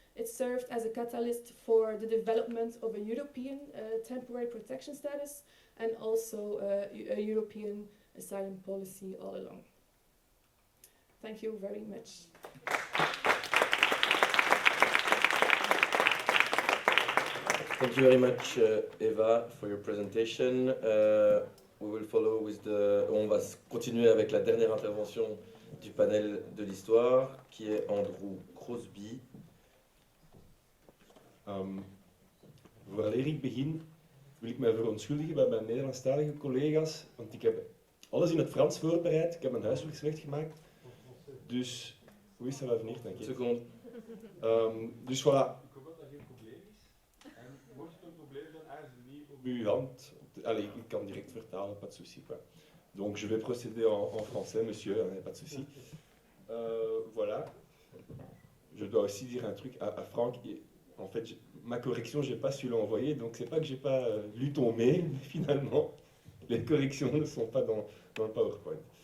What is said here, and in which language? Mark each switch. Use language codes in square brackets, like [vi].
[en] It served as a catalyst for the development of a European temporary protection status and also a European asylum policy all along. Thank you very much. Thank you very much, Eva, for your presentation. We will follow with [fr] on va continuer avec la dernière intervention du panel de l'histoire, qui est Andrew Crosby. [nl] Vooraleer ik begin, wil ik mij verontschuldigen bij mijn Nederlandstalige collega's, want ik heb alles in het Frans voorbereid, ik heb mijn huiswerk slecht gemaakt. Dus, hoe is dat wel niet, denk ik? [fr] Seconde. [nl] Dus voilà. Ik hoop dat dat geen probleem is. En mocht het een probleem zijn, aarzel niet op uw hand. [fr] Allez, [nl] ik kan direct vertalen, [fr] pas de souci. Quoi. Donc je vais procéder en français, monsieur, hein, pas de souci. Voilà. Je dois aussi dire un truc à Franck. En fait, ma correction, je n'ai pas su l'envoyer, donc c'est pas que j'ai pas lu ton mail, mais finalement, les corrections ne sont pas dans le PowerPoint.